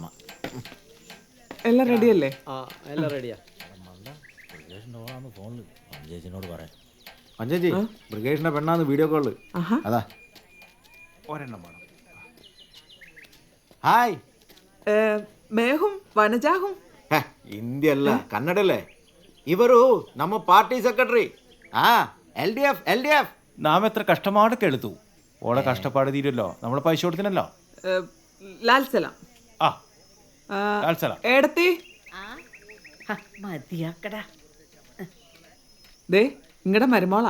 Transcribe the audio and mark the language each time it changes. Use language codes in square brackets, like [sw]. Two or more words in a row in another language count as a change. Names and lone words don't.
[ml] എല്ലാം റെഡിയല്ലേ? എല്ലാം റെഡിയാ. ഫോണില് ചേച്ചിനോട് പറയാം. പഞ്ചേച്ചി ബ്രിഗേഷിന്റെ പെണ്ണാന്ന് വീഡിയോ കോള്. അതാ ഒരെണ്ണം വേണം. ഹായ്. [hi] मैं हूँ वनजा हूँ. [kn] ಹಿಂದಿ ಅಲ್ಲ ಕನ್ನಡಲ್ಲೇ. ಇವರು ನಮ್ಮ [en] party secretary. [ml] LDF. നാം എത്ര കഷ്ടപ്പാടൊക്കെ എടുത്തു. ഓളെ കഷ്ടപ്പാട് തീരുമല്ലോ. നമ്മളെ പൈസ കൊടുത്തിനല്ലോ. ലാൽ സലാം. ലാൽ സലാം. ഏടത്തി മതിയാക്കടാ. ദേ ഇങ്ങടെ മരുമോളാ.